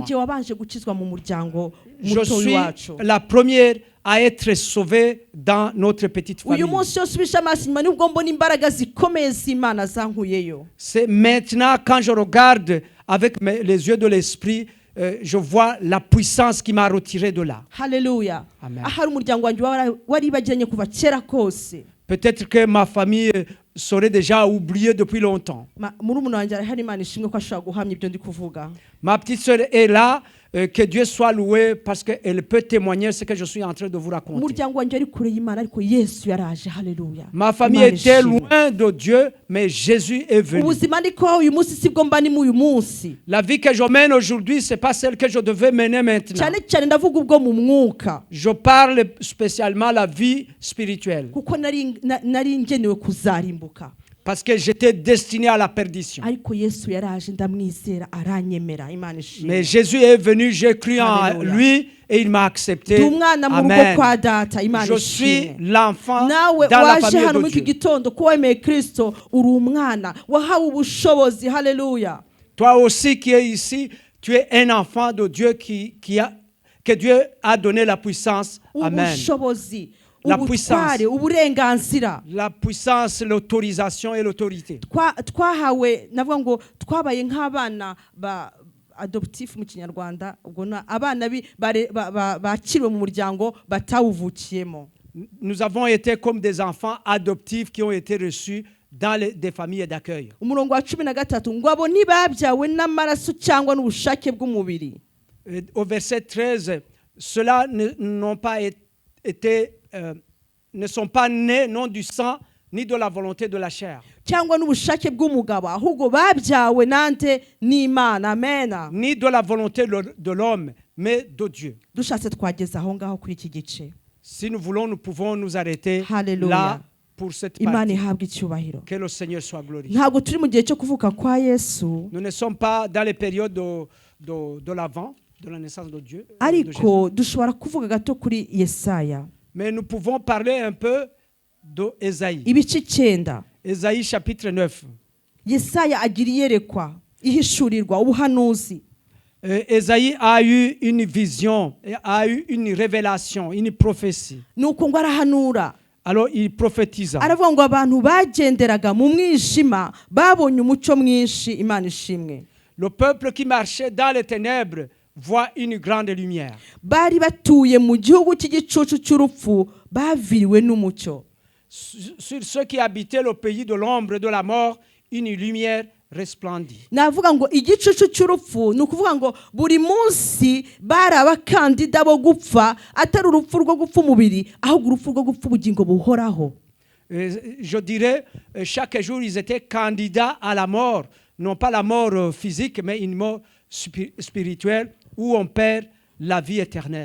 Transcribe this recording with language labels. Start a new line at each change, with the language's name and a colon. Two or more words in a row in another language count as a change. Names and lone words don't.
Kinyarwanda: Ninjye wabanje gukizwa mu muryango
French: Je
Kinyarwanda: muto
French: suis
Kinyarwanda: wacu.
French: la première à être sauvée dans notre petite famille.
Kinyarwanda: Uyu munsi yose ubisha amaso inyuma nibwo mbona imbaraga zikomeye z'Imana zankuyeyo.
French: C'est maintenant quand je regarde avec les yeux de l'esprit, je vois la puissance qui m'a retiré de là.
Kinyarwanda: Haleluya. Amen. Ahari umuryango wanjye waribagiranye kuva kera kose.
French: Peut-être que ma famille serait déjà oubliée depuis longtemps.
Kinyarwanda: Murumuna wanjye arahari, Imana ishimwe ko ashobora guhamya ibyo ndi kuvuga.
French: Ma petite sœur est là, que Dieu soit loué parce qu'elle peut témoigner ce que je suis en train de vous raconter.
Kinyarwanda: Umuryango wanjye ari kure y'Imana ariko Yesu yaraje, haleluya.
French: Ma famille était loin de Dieu, mais Jésus est venu.
Kinyarwanda: Ubuzima ndiko uyu munsi sibwo mba ni mu uyu munsi.
French: La vie que je mène aujourd'hui, c'est pas celle que je devais mener maintenant.
Kinyarwanda: Cyane cyane ndavuga ubwo mu mwuka.
French: Je parle spécialement la vie spirituelle.
Kinyarwanda: Kuko nari ngenewe kuzarimbuka.
French: Parce que j'étais destiné à la perdition.
Kinyarwanda: Ariko Yesu yaraje ndamwizera aranyemera, Imana ishimwe.
French: Mais Jésus est venu, j'ai cru en lui et il m'a accepté. Amen. Je suis l'enfant dans la famille de Dieu.
Kinyarwanda: Gitondo ko wemeye Kristo uri umwana wahawe ubushobozi, haleluya.
French: Toi aussi qui es ici, tu es un enfant de Dieu que Dieu a donné la puissance. Amen. La puissance, l'autorisation et l'autorité.
Kinyarwanda: Twahawe navuga ngo twabaye nk'abana ba adoptif mu Kinyarwanda, ubwo abana bakiriwe mu muryango batawuvukiyemo.
French: Nous avons été comme des enfants adoptifs qui ont été reçus dans des familles d'accueil.
Kinyarwanda: Umurongo wa 13 ngo abo ntibabyawe n'amaraso cyangwa n'ubushake bw'umubiri.
French: Au verset 13, ceux-là n'ont pas été ne sont pas nés non du sang ni de la volonté de la chair.
Kinyarwanda: Cyangwa n'ubushake bw'umugabo ahubwo babyawe nante n'Imana, amen.
French: Ni de la volonté de l'homme mais de Dieu.
Kinyarwanda: Dushatse twageza aho ngaho kuri iki gice.
French: Si nous voulons, nous pouvons nous arrêter là pour cette
Kinyarwanda: Imana
French: partie.
Kinyarwanda: ihabwe icyubahiro.
French: Que le Seigneur soit glorifié.
Kinyarwanda: Ntabwo turi mu gihe cyo kuvuka kwa Yesu.
French: Nous ne sommes pas dans les périodes de l'avant, de la naissance de Dieu.
Kinyarwanda: Ariko dushobora kuvuga gato kuri Yesaya.
French: Mais nous pouvons parler un peu de Esaïe.
Kinyarwanda: Ibice 9.
French: Esaïe chapitre 9.
Kinyarwanda: Yesaya agira iyerekwa, ihishurirwa, ubuhanuzi.
French: Esaïe a eu une vision, a eu une révélation, une prophétie.
Kinyarwanda: Nuko ngo arahanura.
French: Alors il prophétisa.
Kinyarwanda: Aravuga ngo abantu bagenderaga mu mwijima babonye umucyo mwinshi, Imana ishimwe.
French: Le peuple qui marchait dans les ténèbres voit une grande lumière.
Kinyarwanda: Bari batuye mu gihugu cy'igicucu cy'urupfu baviriwe n'umucyo.
French: Sur ceux qui habitaient le pays de l'ombre de la mort, une lumière resplendit.
Kinyarwanda: Navuga ngo igicucu cy'urupfu ni ukuvuga ngo buri munsi bari abakandida bo gupfa, atari urupfu rwo gupfa umubiri ahubwo urupfu rwo gupfa ubugingo buhoraho.
French: Je dirais chaque jour ils étaient candidats à la mort, non pas la mort physique mais une mort spirituelle où on perd la vie éternelle.